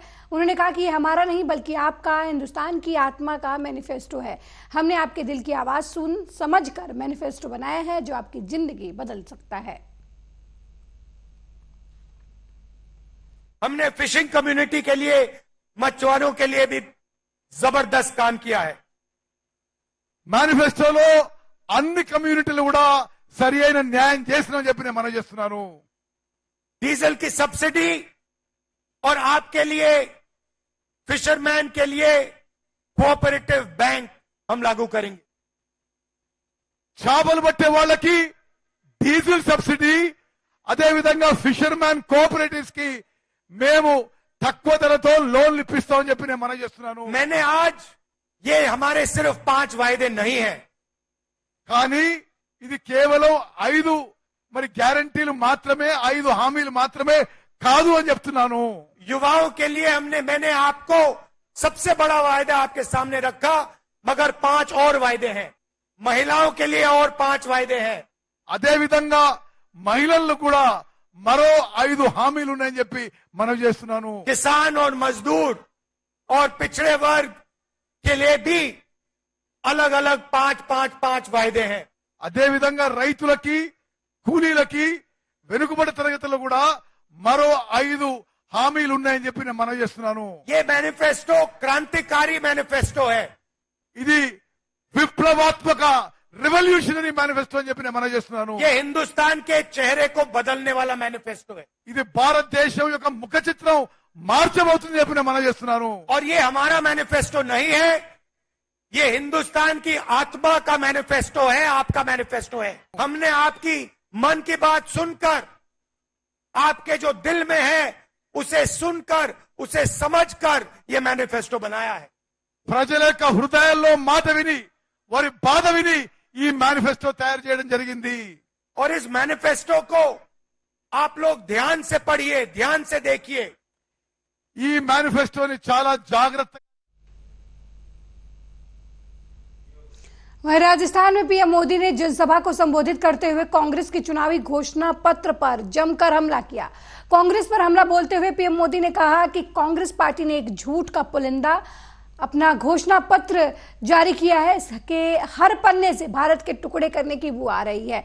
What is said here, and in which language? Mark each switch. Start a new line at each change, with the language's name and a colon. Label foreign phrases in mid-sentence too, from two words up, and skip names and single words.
Hindi: उन्होंने कहा कि यह हमारा नहीं बल्कि आपका, हिंदुस्तान की आत्मा का मैनिफेस्टो है। हमने आपके दिल की आवाज सुन समझ कर मैनिफेस्टो बनाया है जो आपकी जिंदगी बदल सकता है। हमने
English: fishing community
Hindi: के लिए, मछुआरों के लिए भी जबरदस्त काम किया है।
Telugu: మేనిఫెస్టోలో అన్ని కమ్యూనిటీలు కూడా సరి అయిన న్యాయం చేసినామని చెప్పి నేను మనవి చేస్తున్నాను.
Hindi: डीजल की सब्सिडी और आपके लिए, फिशरमैन के लिए
English: cooperative bank
Hindi: हम लागू करेंगे।
Telugu: చేపలు పట్టే వాళ్ళకి
English: diesel subsidy,
Telugu: అదే విధంగా
English: fisherman cooperatives
Telugu: కి మేము తక్కువ ధరతో లోన్లు ఇప్పిస్తామని చెప్పి నేను మనవి చేస్తున్నాను.
Hindi: मैंने आज ये हमारे सिर्फ 5 वायदे नहीं है,
Telugu: కానీ ఇది కేవలం 5 గ్యారంటీలు మాత్రమే, 5 హామీలు మాత్రమే కాదు అని చెప్తున్నాను.
Hindi: युवाओं के लिए मैंने आपको सबसे बड़ा वायदा आपके सामने रखा, मगर 5 और वायदे हैं। महिलाओं के लिए और 5 वायदे हैं।
Telugu: అదే విధంగా మహిళలు కూడా మరో 5 హామీలు ఉన్నాయని చెప్పి మనవి చేస్తున్నాను.
Hindi: किसान और मजदूर और पिछड़े वर्ग के लिए भी अलग अलग 5 वायदे हैं।
Telugu: అదే విధంగా రైతులకి, కూలీలకి, వెనుకబడి తరగతులు కూడా మరో 5 హామీలు ఉన్నాయని చెప్పి నేను మనవి చేస్తున్నాను.
Hindi: ये मैनिफेस्टो क्रांतिकारी मैनिफेस्टो है।
Telugu: ఇది విప్లవాత్మక
English: revolutionary manifesto
Telugu: అని చెప్పి నేను మనవి చేస్తున్నాను.
Hindi: ये हिंदुस्तान के चेहरे को बदलने वाला मैनिफेस्टो है।
Telugu: ఇది భారతదేశం యొక్క ముఖ చిత్రం మార్చబోతుందని చెప్పి నేను మనవి చేస్తున్నాను.
Hindi: और ये हमारा मैनिफेस्टो नहीं है, ये हिंदुस्तान की आत्मा का मैनिफेस्टो है, आपका मैनिफेस्टो है। हमने आपकी मन की बात सुनकर, आपके जो दिल में है उसे सुनकर, उसे समझकर ये मैनिफेस्टो बनाया है।
Telugu: ప్రజల యొక్క హృదయాల్లో మాట విని, వారి బాధ విని ఈ మేనిఫెస్టో తయారు చేయడం జరిగింది.
Hindi: और इस मैनिफेस्टो को आप लोग ध्यान से पढ़िए, ध्यान से देखिए।
Telugu: ఈ మేనిఫెస్టోని చాలా జాగ్రత్తగా.
Hindi: वहीं राजस्थान में पीएम मोदी ने जनसभा को संबोधित करते हुए कांग्रेस की चुनावी घोषणा पत्र पर जमकर हमला किया। कांग्रेस पर हमला बोलते हुए पीएम मोदी ने कहा कि कांग्रेस पार्टी ने एक झूठ का पुलिंदा अपना घोषणा पत्र जारी किया है, इसके हर पन्ने से भारत के टुकड़े करने की बू आ रही है।